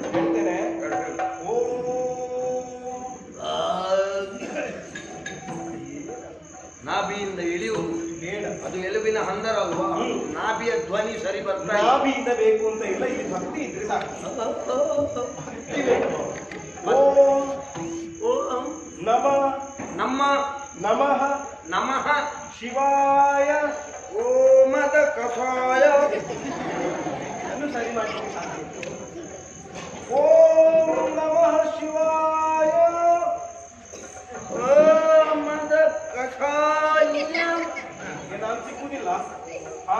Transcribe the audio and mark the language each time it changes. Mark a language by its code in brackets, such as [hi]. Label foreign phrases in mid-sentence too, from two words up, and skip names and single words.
[kn] ಹೇಳ್ತೇನೆ. ಓಂ ನಾಭಿಯಿಂದ ಇಳಿಯುವುದು ಬೇಡ. ಅದು ಎಲುಬಿನ ಹಂದರ ಅಲ್ವಾ? ನಾಭಿಯ ಧ್ವನಿ ಸರಿ ಬರ್ತಾ ಇಲ್ಲ. ನಾಭಿಯಿಂದ ಬೇಕು ಅಂತ ಇಲ್ಲ, ಇಲ್ಲಿ ಭಕ್ತಿ ಇದ್ರೆ ಸಾಕು. ಭಕ್ತಿ ಬೇಕು. ಓಂ ಓಂ ನಮಃ ನಮಃ ನಮಃ ಶಿವಾಯ ಓಮದ ಕಷಾಯ. ಅನ್ನು ಸರಿ ಮಾಡಲಿಕ್ಕೆ ಸಾಧ್ಯ. [sa] ಓಂ ನಮಃ ಶಿವಾಯ [kn] ಓಮದ ಕಷಾಯ. ನಾನು ಸಿಕ್ಕುದಿಲ್ಲ. ಹಾ,